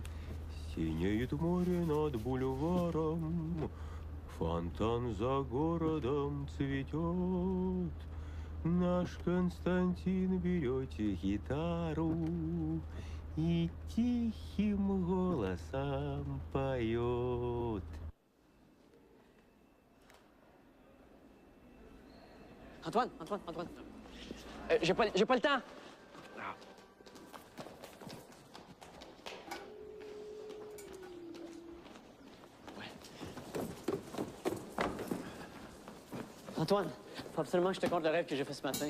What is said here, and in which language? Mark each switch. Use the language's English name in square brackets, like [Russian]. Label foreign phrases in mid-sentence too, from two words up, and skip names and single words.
[Russian] Синеет море над бульваром, фонтан за городом цветет. Наш Константин берет гитару и тихим голосом поет. [French] Antoine. J'ai pas le temps. Antoine, faut absolument que je te conte le rêve que j'ai fait ce matin.